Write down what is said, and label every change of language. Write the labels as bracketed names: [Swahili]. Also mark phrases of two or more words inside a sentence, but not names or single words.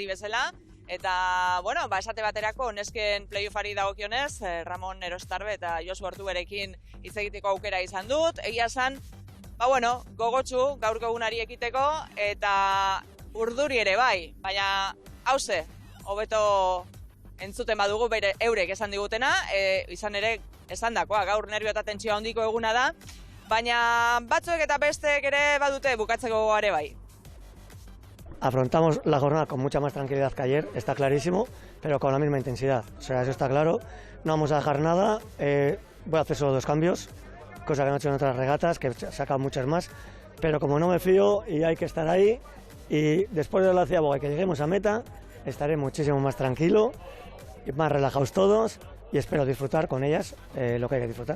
[Basque] bezala, eta, bueno, esate baterako, nesken playoffari dagokionez, Ramon Erostarbe eta Josu Ortuberekin hitz egiteko aukera izan dut, egia esan, gogotsu gaurko egunari ekiteko, eta urduri ere bai, baina hauze, hobeto entzuten badugu bere eurek esan digutena, izan ere esan dakoa, gaur nervio eta tentsio handiko eguna da, baina batzuek eta bestek ere badute bukatzeko gogoare bai. [Spanish] Afrontamos la jornada con mucha más tranquilidad que ayer, está clarísimo, pero con la misma intensidad. O sea, eso está claro. No vamos a dejar nada. Voy a hacer solo 2 cambios, cosa que no he hecho en otras regatas, que he sacado muchas más. Pero como no me fío y hay que estar ahí, y después de la ciaboga que lleguemos a meta, estaré muchísimo más tranquilo, y más relajados todos, y espero disfrutar con ellas lo que hay que disfrutar.